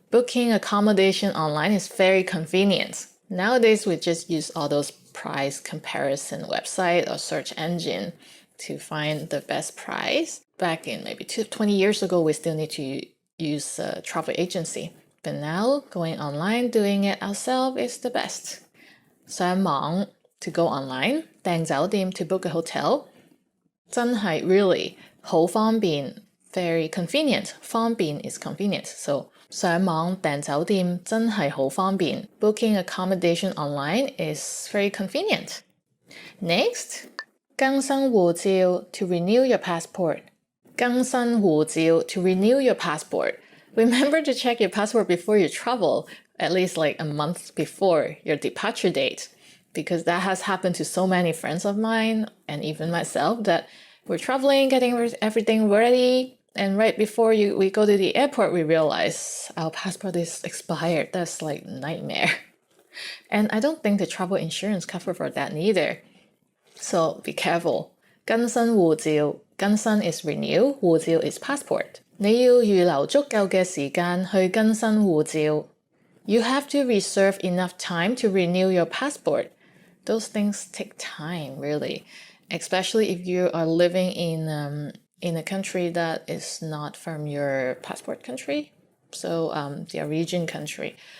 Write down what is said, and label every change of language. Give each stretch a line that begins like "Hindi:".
English: Booking accommodation online is very convenient. Nowadays, we just use all those price comparison website or search engine to find the best price. Back in maybe 20 years ago, we still need to use a travel agency. But now, going online, doing it ourselves is the best. 上網 to go online, 訂酒店 to book a hotel. 真係 really 好方便 very convenient. 方便 is convenient.
Cantonese: So 上網訂酒店真係好方便.
English: Booking accommodation online is very convenient. Next, 更新護照 to renew your passport. 更新護照 to renew your passport. Remember to check your passport before you travel, at least like a month before your departure date, because that has happened to so many friends of mine and even myself that we're traveling, getting everything ready, and right before we go to the airport, we realize our passport is expired. That's like a nightmare. And I don't think the travel insurance cover for that neither. So be careful. 更新護照，更新 is renew, 護照 is passport.
Cantonese: 你要預留足夠嘅時間去更新護照。
English: You have to reserve enough time to renew your passport. Those things take time, really, especially if you are living in a country that is not from your passport country, so the origin country.